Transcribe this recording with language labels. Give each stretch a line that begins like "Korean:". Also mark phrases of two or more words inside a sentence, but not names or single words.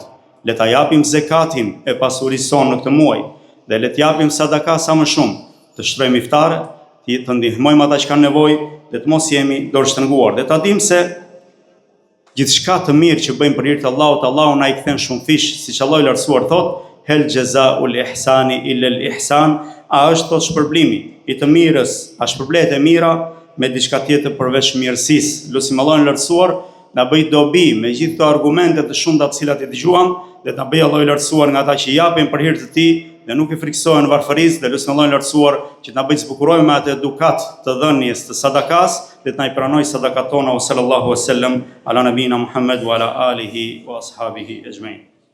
Albanian: Le ta japim zekatin e pasurisë sonë në këtë muaj, dhe le të japim sadaka sa më shumë, të shtrojmë iftare, të ndihmojmë ata që kanë nevojë, dhe të mos jemi dorë shtrënguar. Dhe ta dimë se gjithçka të mirë që bëjmë për hir të Allahut, Allahu na i kthen shumë fish, siç Allahu i lartësuar thotë,
Arabic: هل جزاء الإحسان إلا الإحسان,
Albanian: a është thot shpërblimi i të mirës, a shpërblet e mira me diçka tjetër përveç mirësisë. Lutim Allahun e lartësuar na bëj dobi me gjithë këto argumente të shumta të cilat i dëgjuam, dhe ta bëj Allahu i lartësuar nga ata që japin për hir të tij dhe nuk i friksohen varfërisë, dhe lutim Allahun e lartësuar që na bëj të zbukurojmë me atë edukat të dhënies të sadakas, dhe të na i pranoj sadakat tona.
Arabic: صلى الله عليه وسلم على نبينا محمد وعلى آله وأصحابه أجمعين.